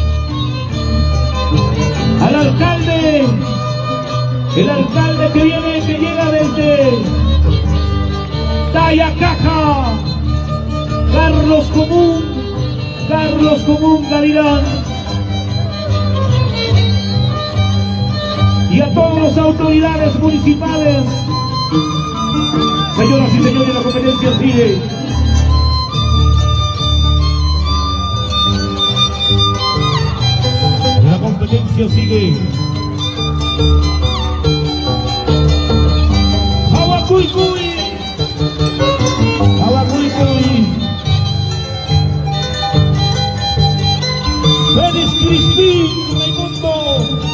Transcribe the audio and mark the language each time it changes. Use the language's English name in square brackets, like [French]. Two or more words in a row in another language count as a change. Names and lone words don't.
[Spanish] al alcalde, el alcalde que llega desde Tayacaja, Carlos Común Gavilán, y a todas las autoridades municipales. Señoras y señores, la competencia sigue. competencia sigue. Abacuicuy. Abacuicuy. Félix Crispín, Raimundo.